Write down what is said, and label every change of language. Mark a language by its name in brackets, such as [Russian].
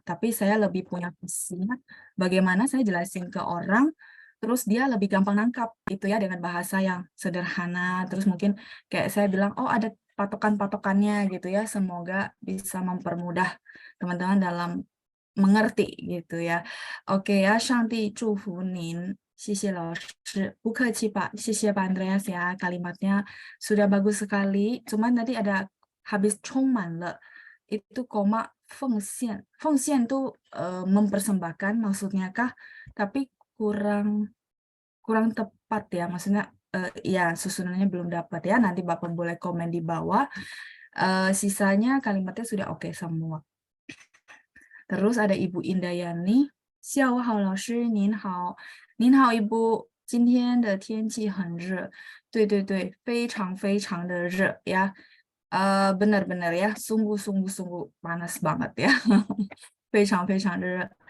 [Indonesian] Tapi saya lebih punya visinya bagaimana saya jelasin ke orang. Terus dia lebih gampang nangkap gitu ya dengan bahasa yang sederhana. Terus mungkin kayak saya bilang, oh ada patokan-patokannya gitu ya. Semoga bisa mempermudah teman-teman dalam mengerti gitu ya. [Chinese] Oke ya, 上帝祝福您. 谢谢 老师.不客气 Pak. [Indonesian] 谢谢 Pak Andreas ya. Kalimatnya sudah bagus sekali. Cuman tadi ada habis [Chinese] 充满了. [Indonesian] Itu koma 奉献. 奉献 tuh mempersembahkan maksudnya kah? Tapi kurang tepat ya. Maksudnya ya susunannya belum dapat ya. Nanti Bapak boleh komen di bawah. Sisanya kalimatnya sudah oke semua. Terus ada Ibu Indayani. [Chinese] 下午好，老师，您好，您好，Ibu。今天的天气很热，对对对，非常非常的热ya. [Indonesian] Benar-benar ya, sungguh panas banget ya. [Chinese] 非常非常的热。